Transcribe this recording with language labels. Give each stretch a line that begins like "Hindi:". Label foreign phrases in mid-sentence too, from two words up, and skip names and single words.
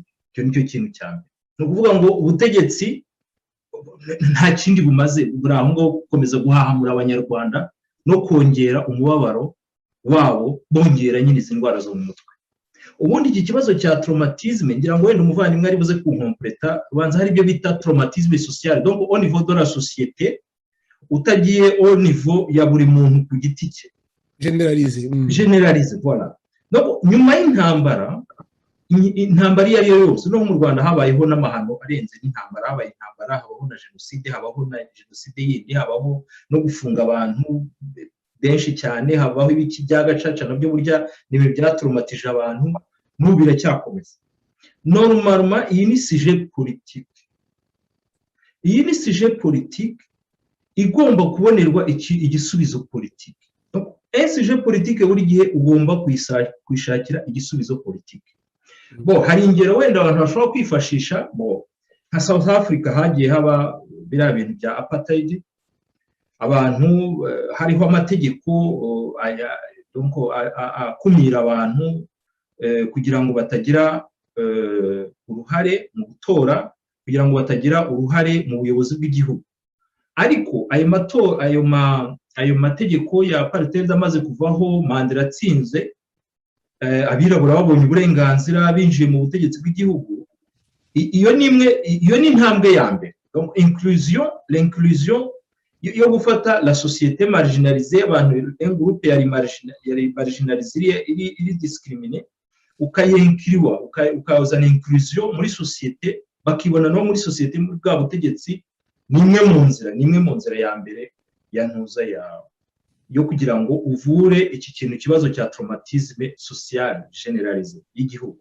Kinyarwanda: Icyo nicyo kintu cya mbere. Ni ukuvuga ngo ubutegetsi nta kindi bumaze, buri aho ngaho gukomeza guhahamura Abanyarwanda no kongera umubabaro wabo, bongera nyine izi ndwara zo mu mutwe. Ubundi iki kibazo cya traumatisme ngira ngo wenda umuvandimwe ari buze kunkompleta, ubanza hari ibyo bita
French: traumatisme social, donc au niveau de la société,
Kinyarwanda: utagiye
French: au niveau
Kinyarwanda: ya buri muntu ku giti cye, generalize voilà. Donc nyuma y'intambara, intambara iyo ari yo yose, no mu Rwanda habayeho n'amahano arenze n'intambara, habaye intambara, habaho na jenoside, habaho na jenoside yindi, habaho no gufunga abantu benshi cyane, habaho ibiki bya gacaca nabyo burya nibe byatraumatije abantu, n'ubu biracyakomeza. Normalement iyi ni
French: sujet politique,
Kinyarwanda: iyi ni
French: sujet politique
Kinyarwanda: igomba kubonerwa igisubizo politique.
French: Donc un sujet politique
Kinyarwanda: buri gihe ugomba kwishakira igisubizo politique. Bo hari ingero wenda abantu bashobora kwifashisha, bo nka South Africa hagiye haba biriya bintu bya apartheid, abantu hariho amategeko akumira abantu kugira ngo batagira uruhare mu gutora, kugira ngo batagira uruhare mu buyobozi bw'igihugu. Ariko ayo mategeko ya apartheid amaze kuvaho, Mandela atsinze, abirabura babonye uburenganzira, binjiye mu butegetsi bw'igihugu. Iyo ni intambwe ya mbere.
French: Donc l'inclusion
Kinyarwanda: yo gufata
French: la société marginalisée,
Kinyarwanda: abantu
French: un groupe
Kinyarwanda: yari marginalisée, iri discriminée, ukayinkiriwa, ukazana inclusion muri société, bakibona no muri société muri bwa butegetsi. Nimwe mu nzira ya mbere yantuza yo kugira ngo uvure iki kintu kibazo cya
French: traumatisme social généralisé
Kinyarwanda: y'igihugu.